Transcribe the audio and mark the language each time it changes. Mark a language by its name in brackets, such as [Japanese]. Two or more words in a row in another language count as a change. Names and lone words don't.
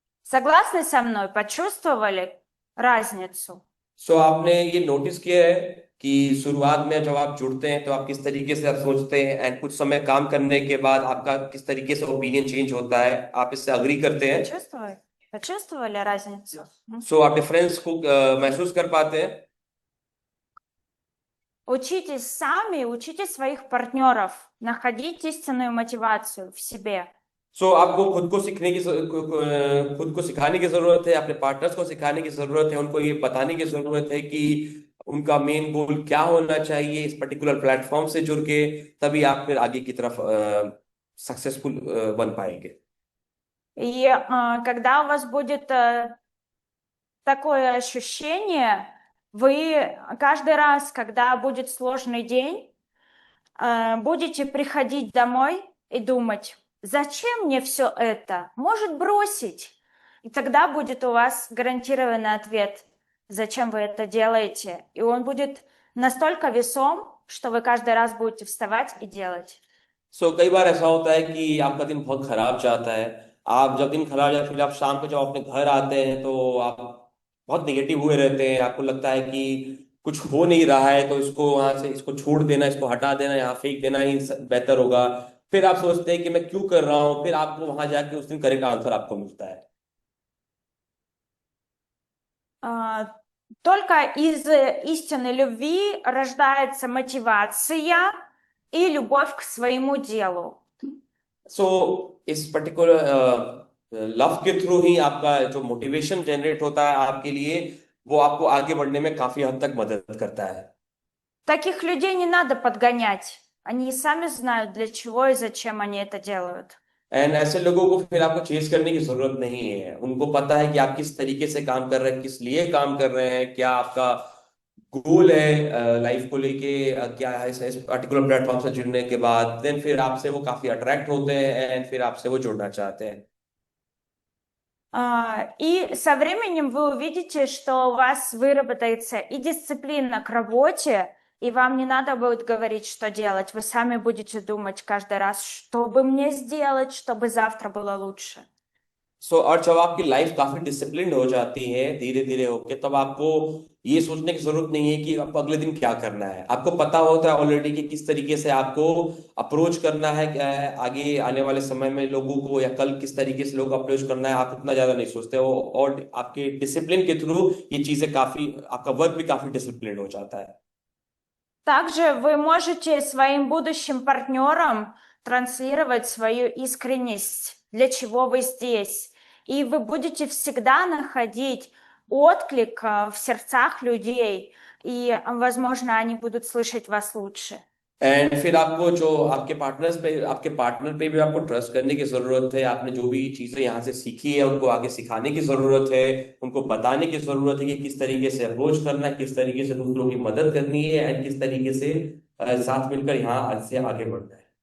[Russian] Согласны со мной? Почувствовали разницу? [Hindi] सो आपने ये नोटिस किया है कि शुरुआत में जब आप जुड़ते हैं तो आप किस तरीके से आप सोचते हैं, एंड कुछ समय काम करने के बाद आपका किस तरीके से [English] opinion change [Hindi] होता है, आप इससे अग्री करते हैं? [Russian] Почувствовали разницу? [Hindi] सो आप डिफरेंस को महसूस कर पाते हैं? [Russian] Учитесь сами, учите своих партнеров, находить истинную мотивацию в себе. [Hindi] सो आपको खुद को सीखने की खुद को सिखाने की जरूरत है, अपने पार्टनर्स को सिखाने की जरूरत है, उनको ये बताने की जरूरत है कि उनका [English] main goal [Hindi] क्या होना चाहिए इस [English] particular platform [Hindi] से जुड़ के, तभी आप फिर आगे की तरफ सक्सेसफुल बन पाएंगे। [Russian] И когда у вас будет такое ощущение, вы каждый раз, когда будет сложный день, будете приходить домой и думать, зачем мне все это? Может бросить? И тогда будет у вас гарантированный ответ, зачем вы это делаете. И он будет настолько весом, что вы каждый раз будете вставать и делать. [Hindi] सो कई बार ऐसा होता है कि आपका दिन बहुत खराब जाता है। आप जब दिन खराब जाता है, फिर आप शाम को जब अपने घर आते हैं तो आप बहुत निगेटिव हुए रहते हैं, आपको लगता है कि कुछ हो नहीं रहा है, तो इसको वहां से इसको छोड़ देना, इसको हटा देना, यहाँ फेंक देना ही बेहतर होगा। फिर आप सोचते हैं कि मैं क्यों कर रहा हूँ, फिर आपको वहां जाके उस दिन [English] correct answer [Hindi] आपको मिलता है। [Russian] Только из истинной любви рождается мотивация и любовь к своему делу. [Hindi] सो इस [English] particular love [Hindi] के थ्रू ही आपका जो [English] motivation generate [Hindi] होता है आपके लिए, वो आपको आगे बढ़ने में काफी हद तक मदद करता है। [Russian] Таких людей не надо подгонять. Они и сами знают, для чего и зачем они это делают. [Hindi] एंड ऐसे लोगों को फिर आपको चेस करने की जरूरत नहीं है, उनको पता है कि आप किस तरीके से काम कर रहे हैं, किस लिए काम कर रहे हैं, क्या आपका गोल है लाइफ को लेके, क्या है इस [English] particular platform [Hindi] से जुड़ने के बाद, देन फिर आपसे वो काफी अट्रैक्ट होते हैं एंड फिर आपसे वो जुड़ना चाहते हैं। [Russian] И со временем вы увидите, что у вас выработается и дисциплина к работе, и вам не надо будет говорить, что делать. Вы сами будете думать каждый раз, что бы мне сделать, чтобы завтра было лучше. [Hindi] और जब आपकी लाइफ काफी डिसिप्लिन्ड हो जाती है धीरे धीरे होके, तब आपको ये सोचने की जरूरत नहीं है कि आपको अगले दिन क्या करना है। आपको पता होता है ऑलरेडी कि किस तरीके से आपको अप्रोच करना है, क्या है आगे आने वाले समय में लोगों को, या कल किस तरीके से लोग अप्रोच करना है, आप इतना ज्यादा नहीं सोचते हो, और आपके डिसिप्लिन के थ्रू ये चीजें काफी, आपका वर्क भी काफी डिसिप्लिन हो जाता है। [Russian] Также вы можете своим будущим партнерам транслировать свою искренность, для чего вы здесь. И вы будете всегда находить отклик в сердцах людей, и, возможно, они будут слышать вас лучше. [Hindi] एंड फिर आपको जो आपके पार्टनर पे भी आपको ट्रस्ट करने की जरूरत है। आपने जो भी चीजें यहाँ से सीखी है उनको आगे सिखाने की जरूरत है, उनको बताने की जरूरत है कि किस तरीके से अप्रोच करना है, किस तरीके से दूसरों की मदद करनी है, एंड किस तरीके से साथ मिलकर यहाँ आज से आगे बढ़ना है।